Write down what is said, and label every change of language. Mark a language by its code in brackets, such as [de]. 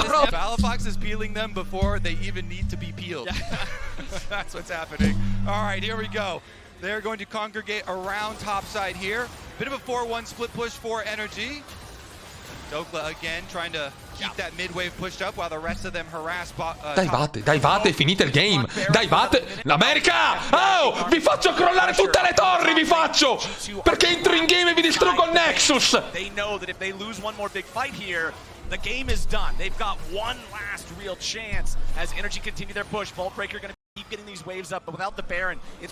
[en] Palafox is peeling them before they even need to be peeled. That's what's happening. Alright, here we go. They're going to congregate around topside here. Bit of a 4-1 split push for NRG. Dokla again trying to keep that mid wave pushed up while the rest of them harass [it] Dai vate, finite il game. Dai vate, l'America! Oh, vi faccio crollare tutte le torri, vi faccio! Perché entro in game e vi distruggo il Nexus! [en] They know that if they lose one more big fight here, the game is done. They've got one last real chance as NRG continue their push. Vault Breaker gonna keep getting these waves up, but without the Baron, it's